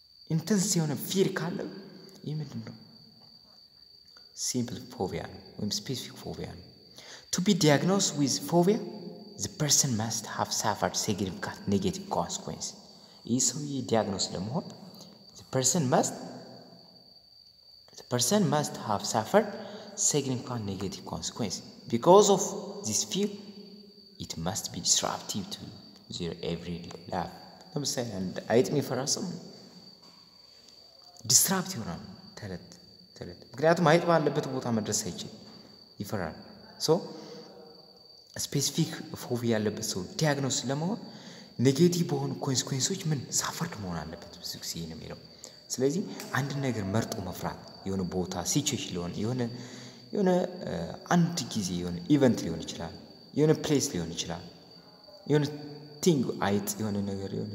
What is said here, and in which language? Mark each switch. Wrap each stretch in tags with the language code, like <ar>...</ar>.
<en>intense የሆነ fear</en> <am>ካለው ይሄ ምንድነው</am> <en>simple phobia</en> <am>ነው ወይም</am> <en>specific phobia ነው። To be diagnosed with phobia the person must have suffered significant negative consequences.</en> <am>ይህ ሰው</am> <en>diagnosed ለመሆን the person must person must have suffered significant negative consequence. Because of this fear, it must be disruptive to their everyday life.</en> <am>ለምሳሌ አንድ አይጥ የሚፈራ ሰው ዲስራፕት ይሆናል ተለት ምክንያቱም አይጥ ባለበት ቦታ መድረስ አይችልም ይፈራል ሶ ስፔሲፊክ ፎቢያ ያለበት ሰው ዲያግኖስ ለመሆን ኔጌቲቭ በሆኑ ኮንሲኩዌንሶች ምን ሳፈርድ መሆን አለበት ብዙ ጊዜ ነው የሚለው ስለዚህ አንድ ነገር መርጦ መፍራት የሆነ ቦታ ሲቹዌሽን ሊሆን የሆነ አንድ ጊዜ የሆነ ኢቨንት ሊሆን ይችላል የሆነ ፕሌስ ሊሆን ይችላል የሆነ ቲንግ አይጥ የሆነ ነገር</am>